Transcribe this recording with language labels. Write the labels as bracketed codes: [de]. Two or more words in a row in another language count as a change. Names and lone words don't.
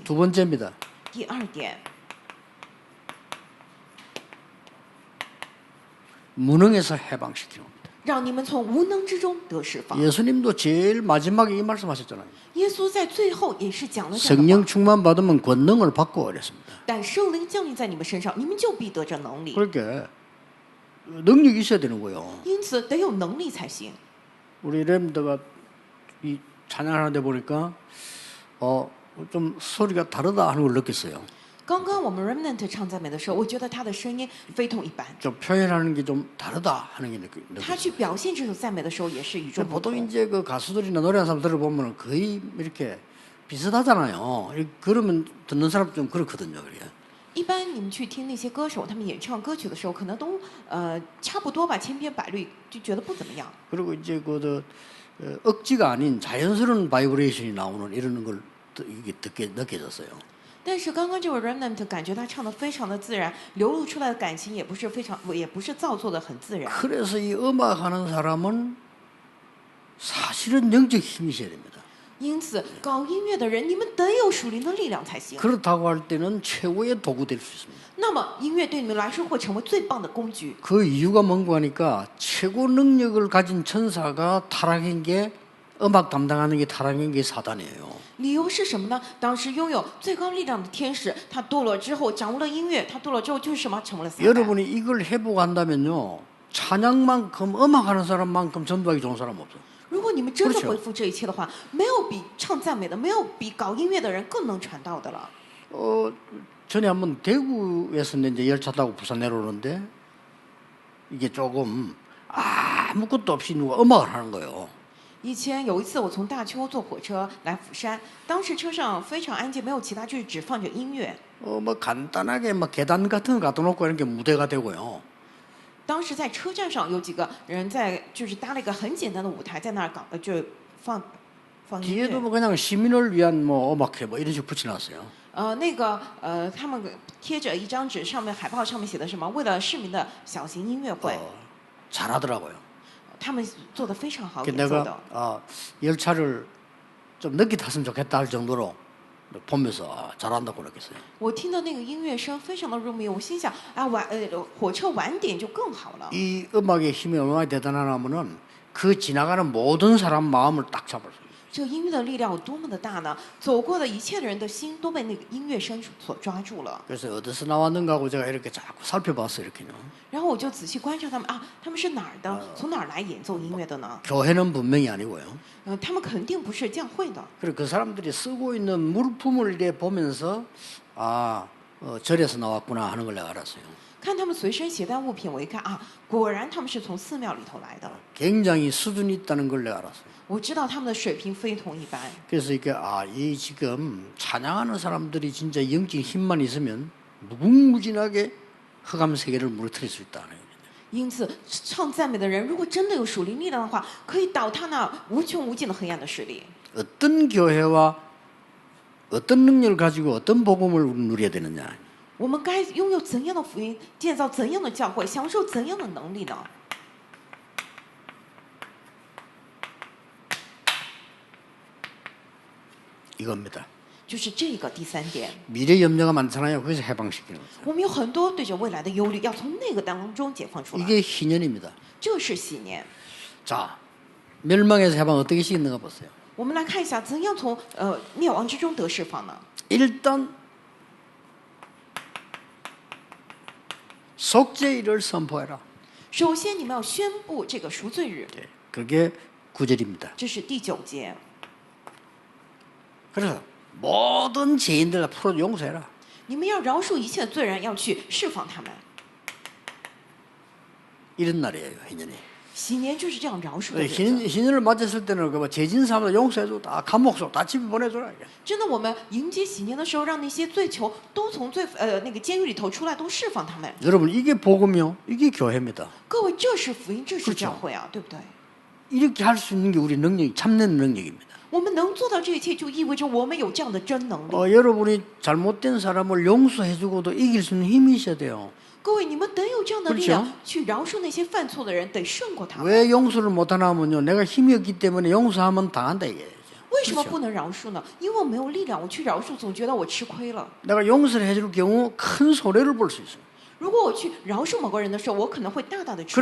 [ko] 두 번째입니다. [zh] 第二点， [ko] 무능에서 해방시키는 겁니다. [zh] 让你们从无能之中得释放。 [ko] 예수님도 제일 마지막에 이 말씀하셨잖아요. [zh] 耶稣在最后也是讲了这样的 성령 话， [ko] 충만 받으면 권능을 받고 그랬습니다. [zh] 但圣灵降临在你们身上，你们就必得着能力。 [ko] 그렇게 능력이 있어야 되는 거예요. [zh] 因此得有能力才行。 [ko] 우리 렘드가 이 찬양하는데 보니까 좀 소리가 다르다 하는 걸 느꼈어요. [zh] 刚刚我们 Remnant 唱赞美的时候，我觉得他的声音非同一般。 [ko] 좀 표현하는 게 좀 다르다 하는 게 느껴요. [zh] 他去表现这首赞美的时候也是与众不 보통 同。 [ko] 이제 그 가수들이나 노래하는 사람 들어보면 거의 이렇게 비슷하잖아요. 그러면 듣는 사람 좀 그렇거든요. 그게. [zh] 一般你们去听那些歌手，他们演唱歌曲的时候，可能都差不多吧，千篇百律，就觉得不怎么样。 [ko] 그리고 이제 억지가 아닌 자연스러운 바이브레이션이 나오는 이런 걸 이게 느껴졌어요. [zh] 但是刚刚这位 Remnant 感觉他唱的非常的自然，流露出来的感情也不是造作的很自然。 [ko] 그래서 이 음악하는 사람은 사실은 영적 힘이 있어야 됩니다. [zh] 因此，搞音乐的人，你们得有属灵的力量才行。 [ko] 그렇다고 할 때는 최고의 도구 될 수 있습니다. [zh] 那么，音乐对你们来说会成为最棒的工具。 [ko] 그 이유가 뭔가 하니까 최고 능력을 가진 천사가 타락한 게 음악 담당하는 게 타락한 게 사단이에요. [zh] 理由是什么呢？当时拥有最高力量的天使，他堕落之后掌握了音乐，他堕落之后就是什么？成为了撒旦。 [ko] 여러분이 이걸 회복한다면요. 찬양만큼 음악하는 사람만큼 전도하기 좋은 사람 없어. [zh] 如果你们真的 그렇죠 恢复这一切的话，没有比唱赞美的，没有比搞音乐的人更能传道的了。 [ko] 전에 한번 대구에서 이제 열차 타고 부산 내려오는데 이게 조금 아무것도 없이 누가 음악을 하는 거예요. [zh] 以前有一次，我从大邱坐火车来釜山，当时车上非常安静，没有其他，就是只放着音乐。 [ko] 뭐 간단하게 막 계단 같은 거 갖다 놓고 이런 게 무대가 되고요. [zh] 当时在车站上有几个人在，就是搭了一个很简单的舞台，在那儿就放音 뒤에도 乐。 [ko] 뭐 그냥 시민을 위한 뭐 음악회 뭐 이런 식으로 붙여놨어요. [zh] 他们贴着一张纸，上面海报上面写的什么？为了市民的小型音乐会， [ko] 잘하더라고요. [zh] 他们做的非常好， 그 演奏的 [ko] 내가 열차를 좀 늦게 탔으면 좋겠다 할 정도로 보면서 잘한다고 그랬겠어요. [zh] 我听到那个音乐声非常的入迷，我心想啊，火车晚点就更好了。 [ko] 이 음악의 힘이 얼마나 대단하냐면은 그 지나가는 모든 사람 마음을 딱 잡을 수 있어요. [zh] 这音乐的力量有多么的大呢？走过的一切的人的心都被那个音乐声所抓住了。 [ko] 그래서 어디서 나왔는가 하고 제가 이렇게 자꾸 살펴봤어요. 이렇게요. [zh] 然后我就仔细观察他们啊，他们是哪儿的？从哪儿来演奏音乐的呢？ [ko] 교회는 분명히 아니고요. [zh] 他们肯定不是教会的。 [ko] 그리고 그 사람들이 쓰고 있는 물품을 이래 보면서 절에서 나왔구나 하는 걸 내가 알았어요. [zh] 看他们随身携带物品，我一看啊，果然他们是从寺庙里头来的。 [ko] 굉장히 수준이 있다는 걸 내가 알았어요. [zh] 我知道他们的水平非同一般。 [ko] 그래서 이게 이 지금 찬양하는 사람들이 진짜 영적 힘만 있으면 무궁무진하게 흑암 세계를 무너뜨릴 수 있다는 거예요. [zh] 因此，唱赞美的人如果真的有属灵力量的话，可以倒塌那无穷无尽的黑暗的势力。 [ko] 어떤 교회와 어떤 능력을 가지고 어떤 복음을 누려야 되느냐. [zh] 我们该拥有怎样的福音，建造怎样的教会，享受怎样的能力呢？ [ko] 이겁니다. [zh] 就是这个第三点， [ko] 미래 염려가 많잖아요. 거기서 해방시키는 거죠. [zh] 我们有很多对着未来的忧虑，要从那个当中解放出来。 [ko] 이게 희년입니다. [zh] 这是喜年。 [ko] 자, 멸망에서 해방 어떻게 시키는가 보세요. [zh] 我们来看一下，怎样从灭亡之中得释放呢？ [ko] 일단 속죄일을 선포해라. [zh] 首先，你们要宣布这个赎罪日， [ko] 그게 9절입니다. [zh] 这是第9节。 [ko] 그래서 모든 죄인들 다 풀어 용서해라. [zh] 你们要饶恕一切罪人，要去释放他们。 [ko] 이런 날이에요, 희년이. [zh] 喜年就是这样饶恕的日子。 [ko] 희년을 맞았을 때는 그 죄진 사람들 용서해줘, 다 감옥속 다 집에 보내줘라. [zh] 真的，我们迎接喜年的时候，让那些罪囚都从那个监狱里头出来，都释放他们。 [ko] 여러분 이게 복음이요, 이게 교회입니다. [zh] 各位，这是福音，这是教会啊，对不对？ [ko] 이렇게 할 수 있는 게 우리 능력이 참는 능력입니다. [zh] 我们能做到这一切，就意味着我们有这样的真能力。 [ko] 여러분이 잘못된 사람을 용서해주고도 이길 수 있는 힘이 있어야 돼요. [zh] 各位，你们得有这样的力量，去饶恕那些犯错的人，得胜过他们。 [ko] 왜 용서를 못하냐면요, 내가 힘이 없기 때문에 용서하면 당한다 이게. [zh] 为什么不能饶恕呢？因为我没有力量，我去饶恕，总觉得我吃亏了。 [ko] 내가 용서를 해줄 경우 큰 손해를 볼 수 있어요. [zh] 如果我去饶恕某个人的时候，我可能会大大的吃